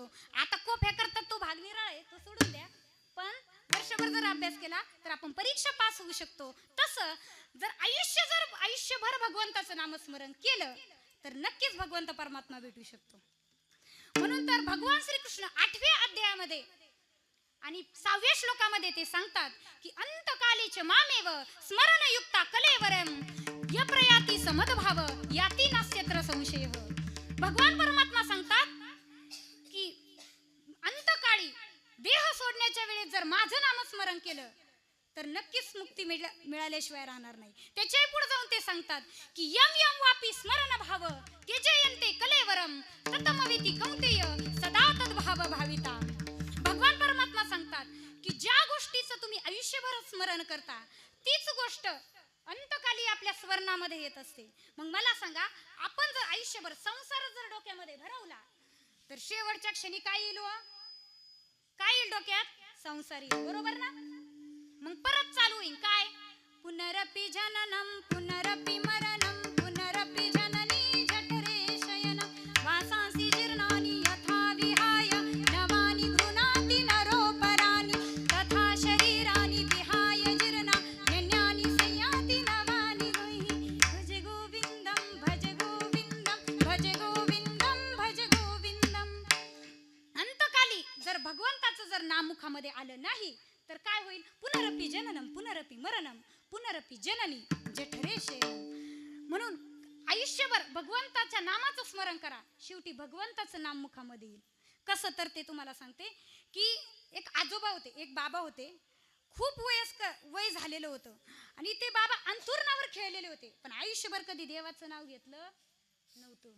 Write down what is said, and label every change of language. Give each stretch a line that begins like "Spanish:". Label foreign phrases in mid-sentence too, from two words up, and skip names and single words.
Marathi: आता कोफ्या करतात तो भाग निराळा आहे, तो सोडून द्या. पण वर्षभर जर अभ्यास केला तर आपण परीक्षा पास होऊ शकतो. तसं जर आयुष्यभर भगवंताचं नामस्मरण केलं तर नक्कीच भगवंत परमात्मा भेटू शकतो. म्हणून तर भगवान श्रीकृष्ण 8व्या अध्यायामध्ये आणि 6व्या श्लोकामध्ये ते सांगतात की
Sanskrit: अंतकालीच मामेव स्मरणयुक्ता कलेवरम यप्रयाती समदभाव याती नास्यत्र संशय.
Marathi: भगवान परमात्मा सांगतात की अंतकाळी देह सोडण्याच्या वेळेस जर माझं नामस्मरण केलं तर नक्कीच मुक्ती मिळाल्याशिवाय राहणार नाही. त्याच्या पुढे जाऊन ते सांगतात की
Sanskrit: यम यम वापी स्मरण भाव तेजयंते कलेवरम ततमविती कौंतेय सदा तद्भाव भाविता.
Marathi: भगवान परमात्मा सांगतात की ज्या गोष्टीचं तुम्ही आयुष्यभर स्मरण करता तीच गोष्ट अंतकाली आपल्या स्वर्णामध्ये येत असते. मग मला सांगा, आपण जर आयुष्यभर संसार जर डोक्यामध्ये भरवला तर शेवटच्या क्षणी काय येईल? काय येईल डोक्यात? संसार येईल, बरोबर ना? मग परत चालू होईल काय?
Sanskrit: पुनरपि जननम पुनरपि मरणम पुनरपि जननी जठरे शयनम वासांसी जीर्णानि यथा विहाय नवानि गृह्णाति नरोपराणि तथा शरीरानि विहाय जीर्णा नन्यानि संयाति नवानि गुहि भज गोविंदम भज गोविंदम भज गोविंदम भज गोविंदम.
Marathi: अंतकाली जर भगवंताचं जर नाम मुखामध्ये आलं नाही तर काय होईल?
Sanskrit: पुनरपि जननम पुनरपि मरणम पुनरपि जननी जठरे शयनम.
Marathi: म्हणून आयुष्यभर भगवंताच्या नामाचं स्मरण करा, शेवटी भगवंताचं नाम मुखामध्ये येईल. कसं तर ते तुम्हाला सांगते की एक आजोबा होते, एक बाबा होते, खूप वय झालेलं होतं आणि ते बाबा अंथुरणावर खेळलेले होते, पण आयुष्यभर कधी देवाचं नाव घेतलं नव्हतं.